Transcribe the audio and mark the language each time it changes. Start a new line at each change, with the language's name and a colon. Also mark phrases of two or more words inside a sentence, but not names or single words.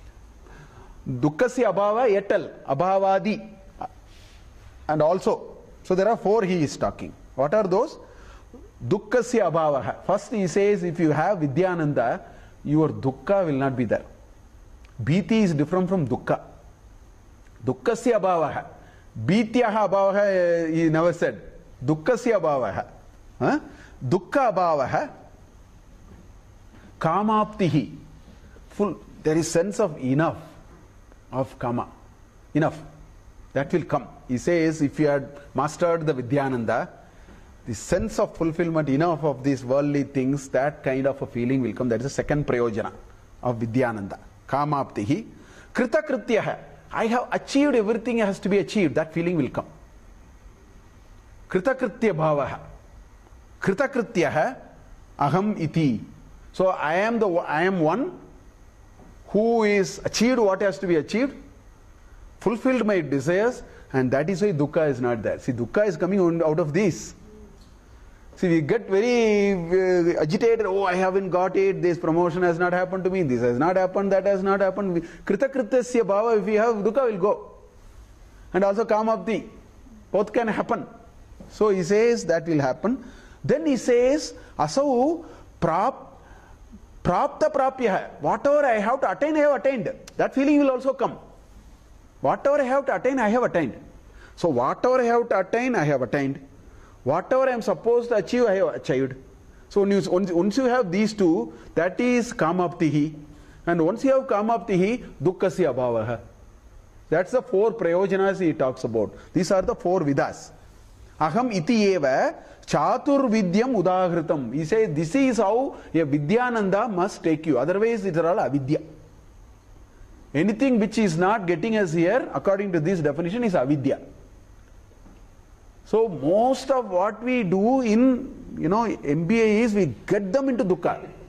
Sanskrit: Dukkasya Abhava Yetal, Abhavadi.
English: And also, so there are 4 he is talking. What are those?
Sanskrit: Dukkasya Abhavaha.
English: First he says, if you have Vidyananda, your Dukkha will not be there. Bhiti is different from Dukkha.
Sanskrit: Dukkasya abhavaha. Bhityaha abhavaha,
English: he never said.
Sanskrit: Dukkasya abhavaha. Dukkha abhavaha. Kamaptihi.
English: Full, there is sense of enough of kama. Enough. That will come. He says, if you had mastered the Vidyananda, the sense of fulfillment, enough of these worldly things, that kind of a feeling will come. That is the second prayojana of Vidyananda.
Sanskrit: Kamaptihi. Kritakrityaha.
English: I have achieved everything has to be achieved. That feeling will come.
Sanskrit: Kritakritya bhavaha. Kritakrityaha aham iti.
English: So I am one who is achieved what has to be achieved, fulfilled my desires, and that is why dukkha is not there. See, dukkha is coming out of this. See, we get very agitated. Oh, I haven't got it. This promotion has not happened to me. This has not happened. That has not happened.
Sanskrit: Kritakritasya bhava,
English: if we have, dukkha will go. And also kamapti. Both can happen. So he says that will happen. Then he says,
Sanskrit: asau prapta prapya.
English: Whatever I have to attain, I have attained. That feeling will also come. Whatever I have to attain, I have attained. So whatever I have to attain, I have attained. Whatever I am supposed to achieve, I have achieved. So once you have these two, that is kamaptihi. And once you have kamaptihi,
Sanskrit: dukkasya abhavaha.
English: That's the four prayojanas he talks about. These are the four vidas.
Sanskrit: Aham iti eva chatur vidyam udahritam.
English: He says this is how a Vidyananda must take you. Otherwise it is all avidya. Anything which is not getting us here, according to this definition, is avidya. So most of what we do in MBA is we get them into dukkha.